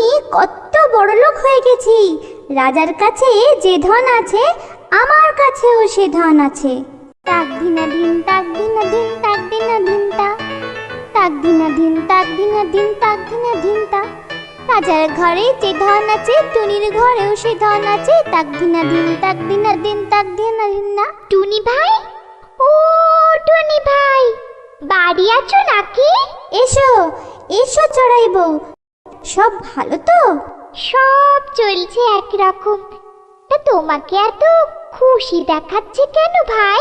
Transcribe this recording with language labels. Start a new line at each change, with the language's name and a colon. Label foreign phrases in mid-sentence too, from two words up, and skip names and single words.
Bangla: কত বড় লোক হয়ে গেছি। রাজার কাছে যে ধন আছে আমার কাছেও সে ধন আছে। তাক দিনা দিন তাক দিনা দিন তাক দিনা দিন তা, তাক দিনা দিন তাক দিনা দিন তাক দিনা দিন তা। রাজার ঘরে যে ধন আছে টুনির ঘরেও সে ধন আছে। তাক দিনা দিন তাক দিনা দিন তাক দিনা দিন না। টুনি ভাই, ও টুনি ভাই, বাড়ি আছো নাকি? এসো এসো চড়াই বউ, সব ভালো তো? সব চলছে একরকম। তা তোমাকে এত খুশি দেখাচ্ছে কেন ভাই?